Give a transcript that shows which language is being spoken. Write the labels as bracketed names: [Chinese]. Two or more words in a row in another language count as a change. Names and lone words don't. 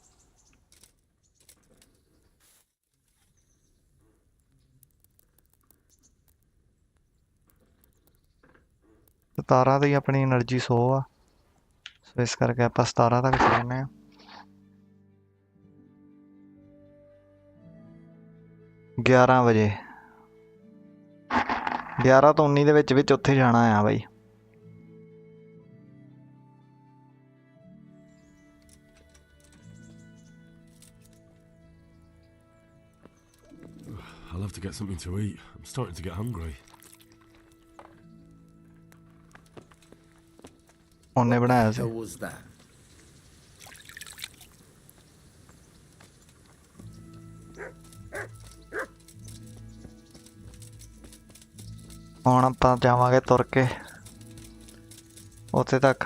[Punjabi] ਸਤਾਰਾਂ ਦੀ ਆਪਣੀ ਐਨਰਜੀ 100 ਆ, ਸੋ ਇਸ ਕਰਕੇ ਆਪਾਂ 17 ਤੱਕ ਚੱਲਦੇ ਹਾਂ। 11 ਵਜੇ 11 ਤੋਂ 19 ਦੇ ਵਿੱਚ ਉੱਥੇ ਜਾਣਾ ਆ ਬਾਈ। [English] I'll have to get something to eat. I'm starting to get hungry. [Punjabi] ਉਹਨੇ ਬਣਾਇਆ ਸੀ। [English] How was that? [Punjabi] ਹੁਣ ਆਪਾਂ ਜਾਵਾਂਗੇ ਤੁਰ ਕੇ ਉੱਥੇ ਤੱਕ।